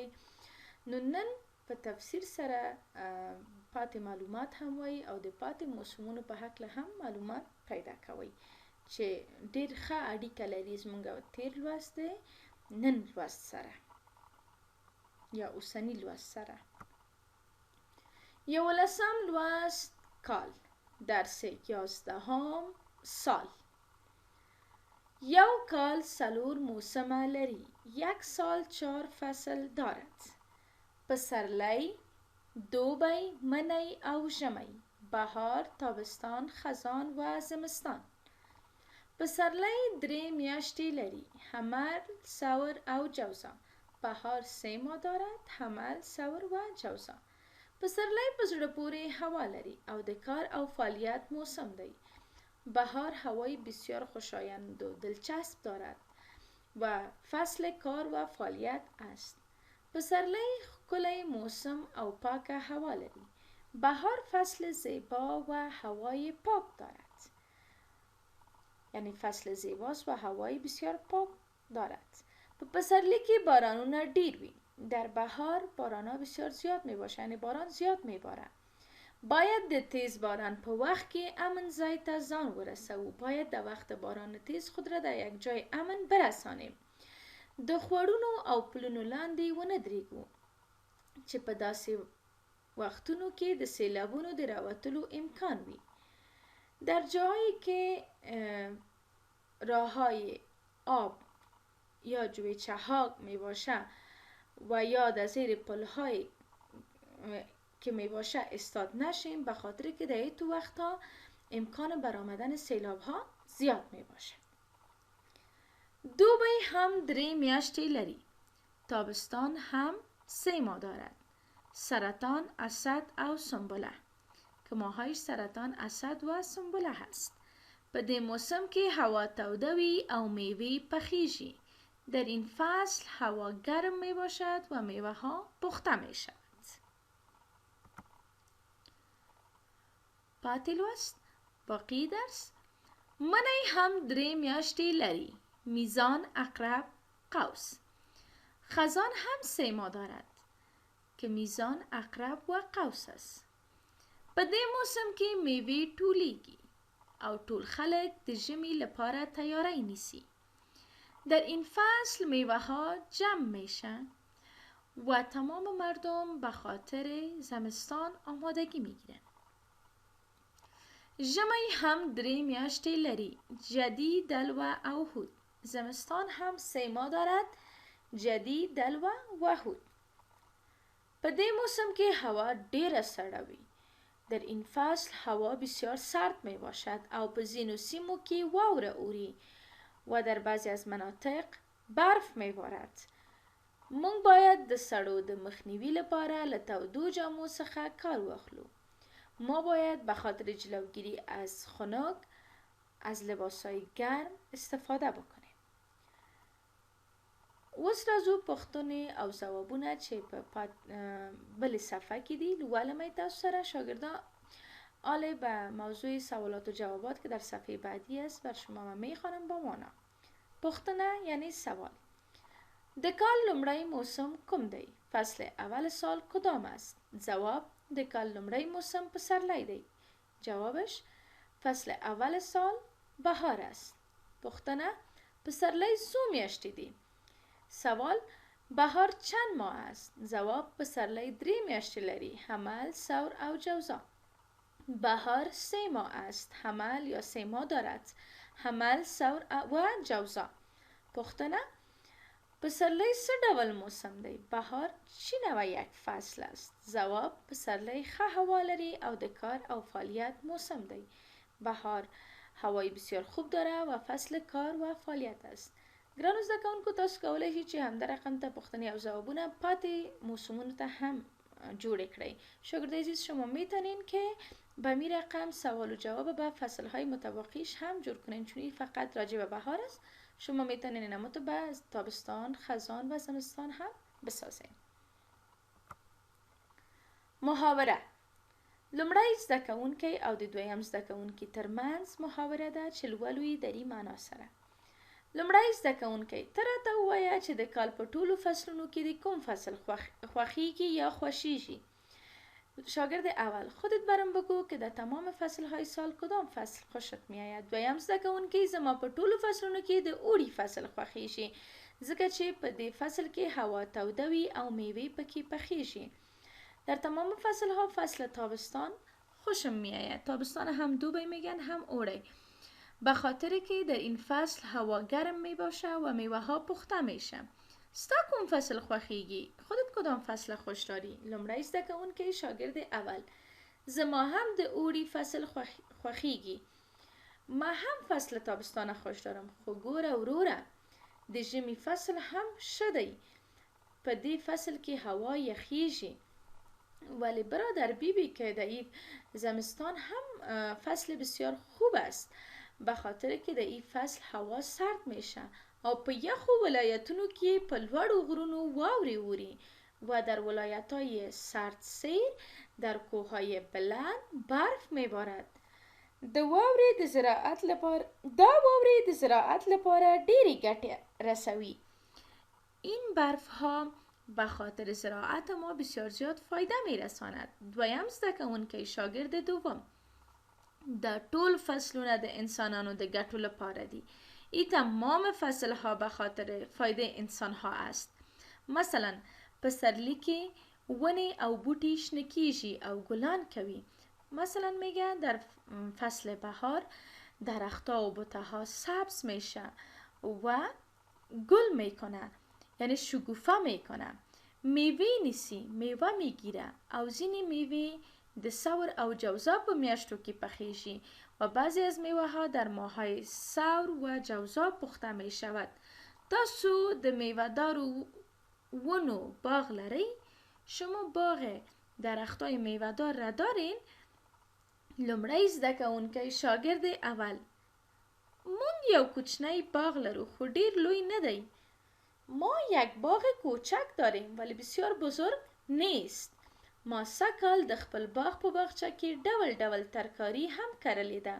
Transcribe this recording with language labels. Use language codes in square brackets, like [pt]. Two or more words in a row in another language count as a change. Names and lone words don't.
[ps] نو نن په تفسیر سره پاتې معلومات هم وایي او د پاتې موسمونو په هکله هم معلومات پیدا کوئ چې ډېر ښه اړیکه لري زموږ تیر لوست دی نن لوست سره یا اوسنی لوست سره. 11 لوست کال، [fa] درس 11 سال. [ps] یو کال 4 موسمه لري. [fa] یک سال 4 فصل دارد. [ps] پسرلی، دوبی، منی او ژمی، [fa] بهار، تابستان، خزان و زمستان. [ps] پسرلی 3 میاشتې لري. حمل، ثور او جوزا. [fa] بهار 3 ماه دارد. حمل، ثور و جوزا. [ps] پسرلی په زړه پورې هوا لري او د کار او فعالیت موسم دی. [fa] بهار هوای بسیار خوشایند و دلچسب دارد و فصل کار و فعالیت است. [ps] پسرلی ښکلی موسم او پاک هوا لري. [fa] بهار فصل زیبا و هوای پاک دارد. یعنی فصل زیباست و هوای بسیار پاک دارد. [ps] په پسرلی کې بارانونه ډیر وي. [fa] در بهار بارانها بسیار زیاد می باشه، یعنی باران زیاد می باره. [ps] باید د تیز باران په وخت کې امن ځای ته ځان ورسوو. [fa] باید [ps] د وخت [fa] باران تیز خود را در یک جای امن برسانیم. [ps] د خوړونو او پلونو لاندې ونه درېږو چې په داسې وختونو کې د سیلابونو د راوتلو امکان وي. [fa] در جایی که راههای آب یا جویچه ها می باشه و یا در زیر پلهای که می باشه استاد نشیم، به خاطر که در این تو وقتها امکان برآمدن سیلاب ها زیاد می باشه. [ps] دوبی هم 3 میاشتې لري. [fa] تابستان هم 3 ماه دارد. [ps] سرطان، اسد او سنبله [fa] که ماهایش سرطان، اسد و سنبله هست. [ps] په دې موسم کې هوا توده وي او میوه پخیږي. [fa] در این فصل هوا گرم می باشد و میوه ها پخته می شود. [ps] پاتې لوست [fa] باقی درس. [ps] منی هم 3 میاشتې لري. میزان، عقرب، قوس. [fa] خزان هم 3 ماه دارد که میزان، عقرب و قوس است. [ps] په دې موسم کې میوه ټولیږي او ټول خلک د ژمي لپاره تیاری نیسي. [fa] در این فصل میوه ها جمع میشه و تمام مردم به خاطر زمستان آمادگی میگیرن. [ps] ژمی هم 3 میاشتې لري، جدي، دلوه او هود. [fa] زمستان هم 3 ماه دارد، جدي، دلوه و هود. [ps] په دې موسم کې هوا ډیره سړه وي. [fa] در این فصل هوا بسیار سرد می باشد [ps] او په ځینو سیمو کې واوره اوري [fa] و در بعضی از مناطق برف می بارد. [ps] مونږ باید د سړو د مخنیوي لپاره له تودو جامو څخه کار واخلو. [fa] ما باید به خاطر جلوگیری از خنک از لباسهای گرم استفاده بکنیم. [ps] اوس راځو پوښتنې او ځوابونه چې په بلې صفحه کې دي لولمه تاسو سره شاگردان. [fa] آله به موضوع سوالات و جوابات که در صفحه بعدی است بر شما من میخوانم با مانا. [ps] پوښتنه یعنی سوال. د کال لومړی موسم کوم دی؟ [fa] فصل اول سال کدام است؟ [ps] ځواب د کال لومړی موسم پسرلی دی. [fa] جوابش فصل اول سال بهار است. [ps] پوښتنه پسرلی څو میاشتې دی؟ [fa] سوال بهار چند ماه است؟ [ps] ځواب پسرلی 3 میاشتې لري، حمل، ثور او جوزا. [fa] بهار 3 ماه است، حمل یا 3 ماه دارد، حمل، ثور و جوزا. [ps] پوښتنه پسرلی څه ډول موسم دی؟ [fa] بهار چی نوع یک فصل است؟ [ps] ځواب پسرلی ښه هوا لري او د کار او فعالیت موسم دی. [fa] بهار هوای بسیار خوب داره و فصل کار و فعالیت است. [ps] ګرانو زده کوونکو تاسو کولی شئ چې همدا رقم ته پوښتنې او ځوابونه پاتې موسمونو ته هم جوړ کړئ. [fa] شاگرد عزیز شما میتونین که به می رقم سوال و جواب به فصلهای متباقیش هم جور کنین، چون این فقط راجع به بهار است. شما میتونین اینمو تو به تابستان، خزان و زمستان هم بسازین. محاوره. [ps] لومړی زده کوونکی او د دویم زده کوونکي ترمنځ محاوره ده چې لولو یې د دې معنا سره. لومړی زده کوونکی ته راته ووایه چې د کال په ټولو فصلونو کې د کوم فصل خوښیږي یا خوښیږي. [fa] شاگرد اول خودت برام بگو که در تمام فصلهای سال کدام فصل خوشت میآید. [ps] دویم زده کوونکی زما په ټولو فصلونو کې د اوړي فصل خوښیږي ځکه چې په دې فصل کې هوا توده وي او میوې پکې پخیږي. [fa] در تمام فصلها فصل تابستان خوشم میآید. تابستان هم دوبی میگن هم اوړی، به خاطر که در این فصل هوا گرم می باشه و میوه ها پخته میشه. [ps] ستا کوم فصل خوښیږي؟ [fa] خودت کدام فصل خوش داری؟ [ps] لومړی زده کوونکی [fa] شاگرد اول [ps] زما هم د اوړي فصل خوښیږي. [fa] ما هم فصل تابستان خوش دارم، [ps] خو ګوره وروره د ژمي فصل هم ښه دی. په دې فصل کې هوا یخیږي. [fa] ولی برادر بیبی که در این زمستان هم فصل بسیار خوب است، به خاطر که در این فصل هوا سرد میشه [ps] او په یخو ولایتونو کې په لوړو غرونو واورې اوري [fa] و در ولایت‌های سردسیر در کوههای بلند برف میبارد. [ps] دا واورې د زراعت لپاره ډېرې ګټې رسوي. [fa] این برف ها به خاطر زراعت ما بسیار زیاد فایده میرساند. [ps] دویم زده کوونکی [fa] شاگرد دوم در [ps] ټول فصلونه د انسانانو د ګټو لپاره دي. [fa] این تمام فصل ها به خاطر فایده انسان ها است. [ps] مثلا پسرلی که ونی او بوټي شنه کیږي او ګلان کوي. [fa] مثلا میگه در فصل بهار درختها و بوته ها سبز میشه و گل میکنه، یعنی شکوفه میکنه. [ps] میوه نیسی [fa] میوه میگیره [ps] او ځینې میوه د ثور او جوزا په میاشتو کې پخیږي [fa] و بعضی از میوه ها در ماههای ثور و جوزا پخته می شود. [ps] تاسو د میوه دارو ونو باغ لرئ؟ [fa] شما باغ درختای میوه دار را دارین؟ [ps] لومړی زده کوونکی [fa] شاگرد اول [ps] مونږ یو کوچنی باغ لرو خو ډیر لوی نه دی. [fa] ما یک باغ کوچک داریم ولی بسیار بزرگ نیست. [ps] ما سکل د خپل باغ په باغچه کې ډول ډول ترکاری هم کرلی ده.